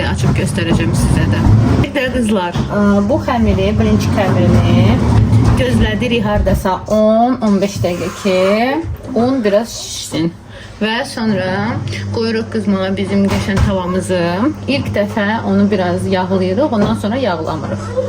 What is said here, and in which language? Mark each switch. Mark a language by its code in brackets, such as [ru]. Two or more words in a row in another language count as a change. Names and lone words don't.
[tr] Açıp göstereceğim size de. Bir de kızlar, [az] bu xəmiri, birinci xəmirini gözlədirik hardasa 10-15 dəqiqə ki, un biraz şişsin. Və sonra qoyuruq qızmağa bizim qəşən tavamızı. İlk dəfə onu biraz yağlayırıq, ondan sonra yağlamırıq.